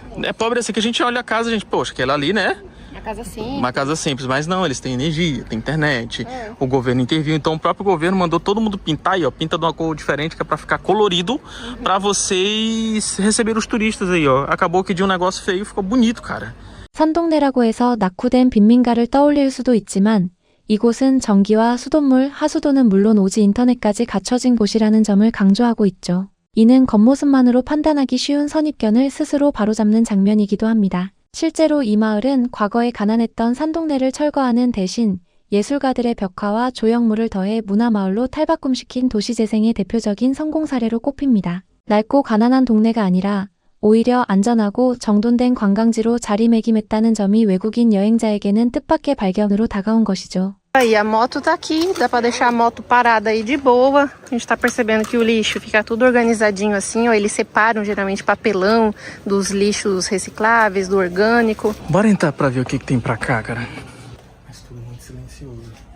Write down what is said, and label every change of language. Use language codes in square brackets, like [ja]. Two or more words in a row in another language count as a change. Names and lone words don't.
[pt] É pobre assim que a gente olha a casa, a gente, poxa, aquela ali, né? Uma casa simples. Uma casa simples, mas não, eles têm energia, tem internet, o governo interviu, então o próprio governo mandou todo mundo pintar aí, ó, pinta de uma cor diferente que é pra ficar colorido, pra vocês receberem os turistas aí, ó. Acabou que de um negócio feio ficou bonito, cara. [ko] 산동네라고 해서 낙후된 빈민가를 떠올릴 수도 있지만 이곳은 전기와 수돗물, 하수도는 물론 오지 인터넷까지 갖춰진 곳이라는 점을 강조하고 있죠. 이는 겉모습만으로 판단하기 쉬운 선입견을 스스로 바로잡는 장면이기도 합니다. 실제로 이 마을은 과거에 가난했던 산동네를 철거하는 대신 예술가들의 벽화와 조형물을 더해 문화마을로 탈바꿈시킨 도시재생의 대표적인 성공 사례로 꼽힙니다. 낡고 가난한 동네가 아니라 오히려 안전하고 정돈된 관광지로 자리매김했다는 점이 외국인 여행자에게는 뜻밖의 발견으로 다가온 것이죠. [pt] Aí a moto tá aqui, dá pra deixar a moto parada aí de boa. A gente tá percebendo que o lixo fica tudo organizadinho assim, ó. Eles separam geralmente papelão dos lixos recicláveis, do orgânico. Bora entrar pra ver o que tem pra cá, cara. Mas tudo muito silencioso.